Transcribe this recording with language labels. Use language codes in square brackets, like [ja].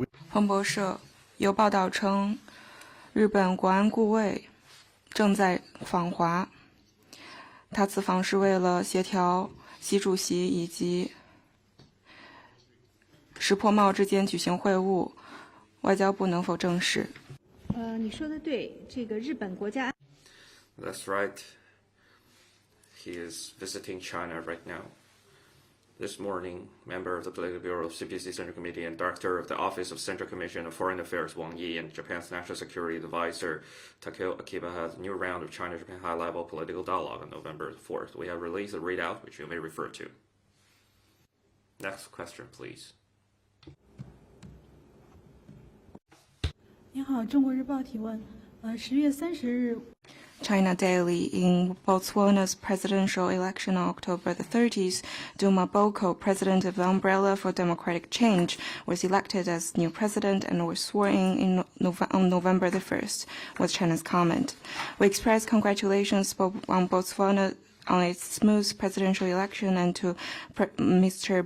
[zh] 彭博社有报道称，日本国安顾问正在访华。他此访是为了协调习主席以及石破茂之间举行会晤，外交部能否证实？你说的对，这个日本国家。 [en] That's right. He is visiting China right now. This morning, member of the Political Bureau of CPC Central Committee and Director of the Office of Central Commission of Foreign Affairs Wang Yi and Japan's National Security Advisor Takeo Akiba had a new round of China-Japan high-level political dialogue on November 4th. We have released a readout which you may refer to. Next question, please. [zh] 您好，中国日报提问。10月30日， [en] China Daily. In Botswana's presidential election on October the 30th, Duma Boko, president of the Umbrella for Democratic Change, was elected as new president and was sworn in on November the 1st, was China's comment. We express congratulations on Botswana on its smooth presidential election and to Mr.